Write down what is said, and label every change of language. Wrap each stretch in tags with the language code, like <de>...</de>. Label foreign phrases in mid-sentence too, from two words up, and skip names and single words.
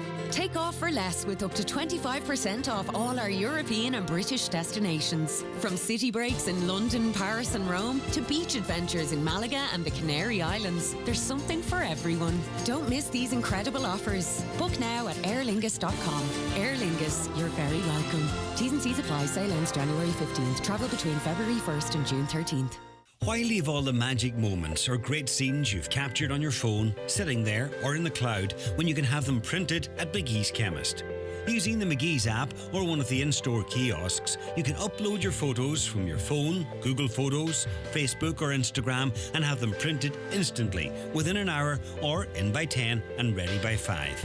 <en>Take off for less with up to 25% off all our European and British destinations. From city breaks in London, Paris and Rome to beach adventures in Malaga and the Canary Islands, there's something for everyone. Don't miss these incredible offers. Book now at aerlingus.com. Aer Lingus, you're very welcome. T's and C's apply. Sail ends January 15th. Travel between February 1st and June 13th. Why leave all the magic moments or great scenes you've captured on your phone sitting there or in the cloud when you can have them printed at McGee's Chemist? Using the McGee's app or one of the in-store kiosks, you can upload your photos from your phone, Google Photos, Facebook or Instagram and have them printed instantly within an hour or in by 10 and ready by 5.</en>